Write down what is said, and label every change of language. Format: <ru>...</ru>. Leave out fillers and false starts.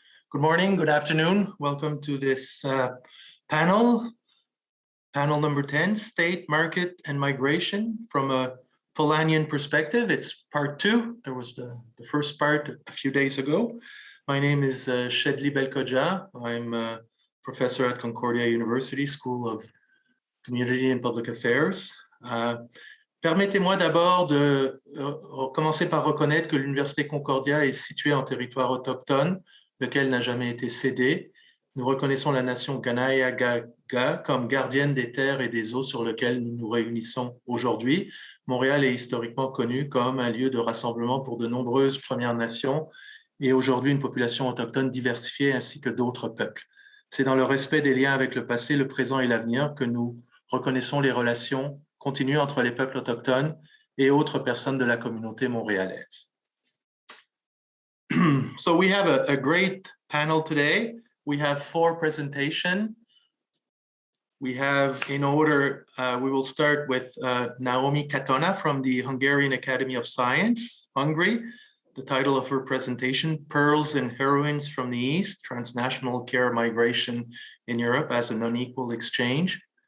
<en>Good morning, good afternoon. Welcome to this panel number 10, State, Market, and Migration from a Polanyian perspective. It's part 2. There was the first part a few days ago. My name is Shedli Belkodja. I'm a professor at Concordia University School of Community and Public Affairs.</en> <fr>Permettez-moi d'abord de commencer par reconnaître que l'Université Concordia est située en territoire autochtone, lequel n'a jamais été cédé. Nous reconnaissons la nation Gaga comme gardienne des terres et des eaux sur lesquelles nous nous réunissons aujourd'hui. Montréal est historiquement connu comme un lieu de rassemblement pour de nombreuses Premières Nations et aujourd'hui une population autochtone diversifiée ainsi que d'autres peuples. C'est dans le respect des liens avec le passé, le présent et l'avenir que nous reconnaissons les relations continues entre les peuples autochtones et autres personnes de la communauté montréalaise.</fr> <en>So we have a great panel today. We have 4 presentations. We have, in order, we will start with Noémi Katona from the Hungarian Academy of Science, Hungary. The title of her presentation, Pearls and Heroines from the East, Transnational Care Migration in Europe as an Unequal Exchange.</en>